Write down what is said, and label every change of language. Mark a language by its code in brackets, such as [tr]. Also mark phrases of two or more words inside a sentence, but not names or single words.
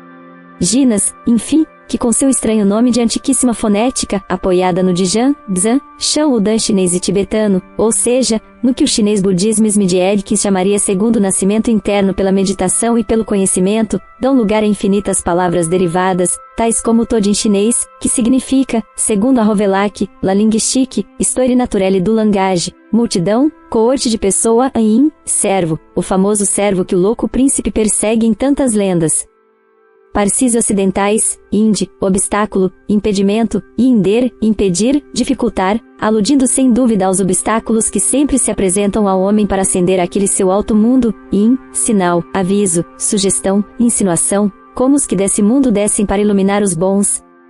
[pt] Ginas, enfim, que com seu estranho nome de antiquíssima fonética, apoiada no Dijan, Dzan, Shan Udan chinês e tibetano, ou seja, no que o chinês budismo Smidjedkin chamaria segundo nascimento interno pela meditação e pelo conhecimento, dão lugar a infinitas palavras derivadas, tais como Todin chinês, que significa, segundo a Rovelak, [fr] la linguistique, histoire naturelle du langage, [pt] multidão, coorte de pessoa, ain, servo, o famoso servo que o louco príncipe persegue em tantas lendas. Parsis ocidentais, inde, obstáculo, impedimento, e inder, impedir, dificultar, aludindo sem dúvida aos obstáculos que sempre se apresentam ao homem para ascender aquele seu alto mundo, sinal, aviso, sugestão, insinuação, como os que desse mundo descem para iluminar os bons.